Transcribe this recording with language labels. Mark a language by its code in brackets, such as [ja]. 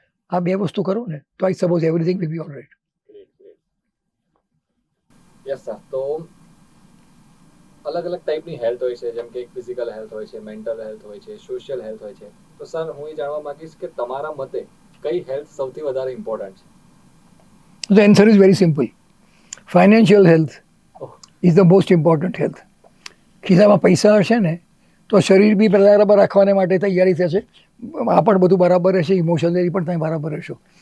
[gu] આ બે વસ્તુ કરો ને તો [en] I suppose everything will be all right. Yes sir. [gu] તો અલગ અલગ ટાઈપની હેલ્થ હોય છે, જેમ કે ફિઝિકલ હેલ્થ હોય છે, મેન્ટલ હેલ્થ હોય છે, સોશિયલ હેલ્થ હોય છે. તો સર હું એ જાણવા માંગીશ કે તમારા મતે કઈ હેલ્થ સૌથી વધારે ઇમ્પોર્ટન્ટ છે? [en] The answer is very simple. Financial health is the most important health. [gu] ખિસ્સામાં પૈસા હશે ને તો શરીર બી બરાબર રાખવાને માટે તૈયારી થશે, આ પણ બધું બરાબર રહેશે, ઇમોશનલી પણ તમે બરાબર રહેશો.